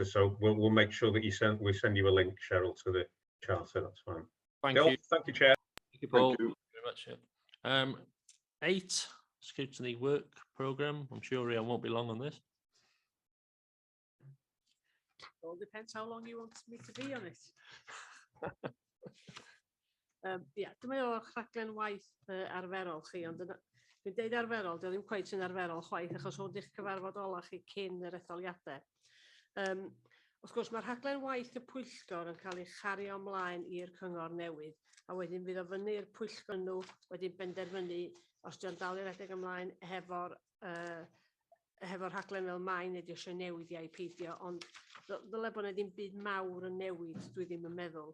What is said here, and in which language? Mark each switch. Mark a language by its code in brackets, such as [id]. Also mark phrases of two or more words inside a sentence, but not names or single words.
[en] So we'll make sure that we send you a link, Cheryl, to the charter. That's fine. Thank you. Thank you, Chair. Thank you, Paul. Thank you very much. 8, scrutiny work programme. I'm sure I won't be long on this. All depends how long you want me to be on it. [cy] Ie, dyma o'r rhaglen waith arferol chi, ond dwi'n deud arferol, dio ddim cweit yn arferol chwaith, achos hwn i'ch cyfarfod ola chi cyn yr etholiadau. Wrth gwrs, mae'r rhaglen waith y Pwyllgor yn cael ei chario ymlaen i'r cyngor newydd, a wedyn fydd o fyny'r Pwyllgor nhw wedyn benderfynu os di'n dal i'r edrych ymlaen hefo'r rhaglen fel mae neu eisiau newid i peidio, ond ddyle bod yna ddim byd mawr yn newid, dwi ddim yn meddwl.